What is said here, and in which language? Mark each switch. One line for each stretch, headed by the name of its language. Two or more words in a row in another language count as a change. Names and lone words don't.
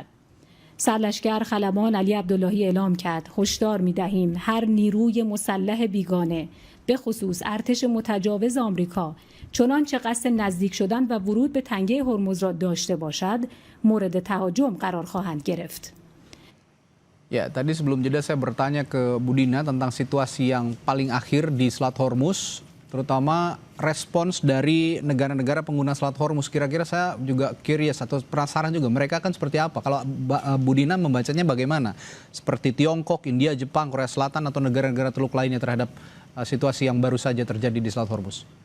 Persian: سرلشکر خلبان علی عبداللهی اعلام کرد هشدار می‌دهیم هر نیروی مسلح بیگانه به خصوص ارتش متجاوز آمریکا چنانچه قصد نزدیک شدن و ورود به تنگه هرمز را داشته باشد مورد تهاجم قرار خواهند گرفت.
Indonesian: Ya, tadi sebelum jeda saya bertanya ke Budina tentang situasi yang paling akhir di Selat Hormuz, terutama respons dari negara-negara pengguna Selat Hormuz. Kira-kira saya juga curious atau penasaran juga, mereka kan seperti apa? Kalau Budina membacanya bagaimana? Seperti Tiongkok, India, Jepang, Korea Selatan, atau negara-negara Teluk lainnya terhadap situasi yang baru saja terjadi di Selat Hormuz?